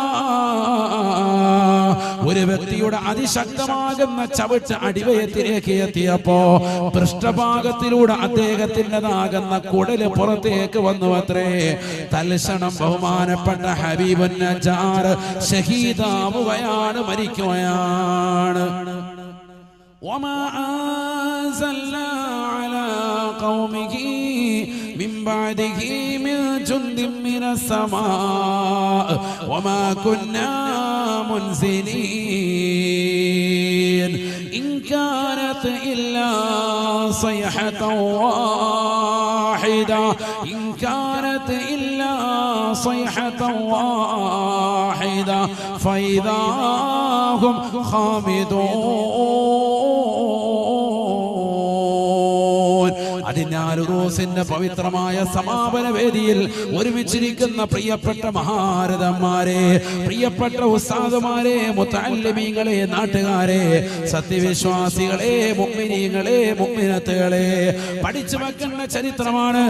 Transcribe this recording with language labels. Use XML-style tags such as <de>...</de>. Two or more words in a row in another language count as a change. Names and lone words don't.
<ml>ഒരു വ്യക്തിയുടെ അതിശക്തമാകുന്ന ചവിട്ട് അടിവയത്തിലേക്ക് എത്തിയപ്പോ പൃഷ്ഠഭാഗത്തിലൂടെ അദ്ദേഹത്തിൻ്റെതാകുന്ന കുടല് പുറത്തേക്ക് വന്നു അത്രേ. തൽക്ഷണം ബഹുമാനപ്പെട്ട ഹബീബുൻ നജ്ജാർ ഷഹീദാവുകയാണ്, മരിക്കുകയാണ്.</ml> <ar>وما أنزلنا على قومه من بعده من جند من السماء وما كنا منزلين إن كانت إلا صيحة واحدة إن كانت إلا صيحة واحدة فإذا هم خامدون.</ar> <ml>അതിനാലുറൂസിന്റെ പവിത്രമായ സമാപന വേദിയിൽ ഒരുമിച്ചിരിക്കുന്ന പ്രിയപ്പെട്ട മഹാരഥന്മാരെ, പ്രിയപ്പെട്ട ഉസ്താദുമാരെ, മുതഅല്ലിമീങ്ങളെ, നാട്ടുകാരെ, സത്യവിശ്വാസികളെ, മുഅ്മിനീങ്ങളെ, മുഅ്മിനത്തുകളെ, പഠിച്ചു വെക്കുന്ന ചരിത്രമാണ്.</ml>